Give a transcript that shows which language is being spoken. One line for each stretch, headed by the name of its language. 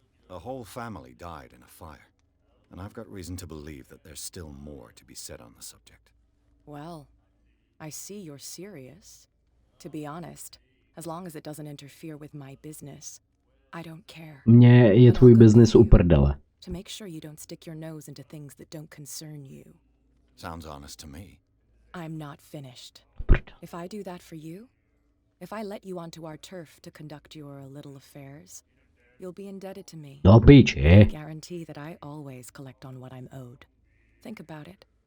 English: The whole family died in a fire. And I've got reason to believe that there's still more to be said on the subject. Well, I see you're serious. To be honest, as long as it doesn't interfere with my business, I don't care.
Czech: Mně je tvůj biznis u prdele.
English: To make sure you don't stick your nose into things that don't concern you. Sounds honest to me. I'm not finished. If I do that for you, if I let you onto our turf to conduct your little affairs, you'll be indebted to me.
Czech: No piči.
English: I guarantee that I always collect on what I'm owed. Think about it.